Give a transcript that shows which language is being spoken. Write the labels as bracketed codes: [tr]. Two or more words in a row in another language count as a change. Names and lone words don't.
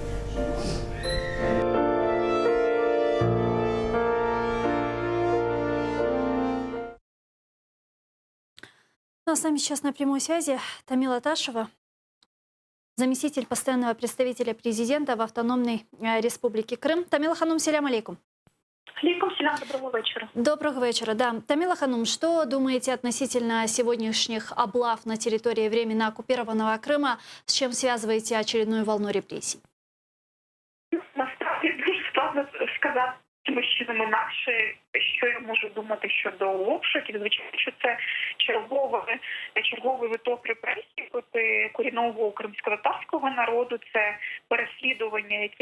[ru] С нами сейчас на прямой связи Тамила Ташева, заместитель постоянного представителя президента в Автономной Республике Крым. Тамила Ханум, [crh] селям алейкум. Алейкум селям, [ru] доброго вечера. Доброго вечера, да. Тамила Ханум, что думаете относительно сегодняшних облав на территории временно оккупированного Крыма? С чем связываете очередную волну репрессий? [uk] Насправді дуже складно сказати цими чином інакше, що я можу думати щодо обшуків. Звичайно, що це черговий виток репресій проти корінного кримськотатарського народу, це переслідування, яке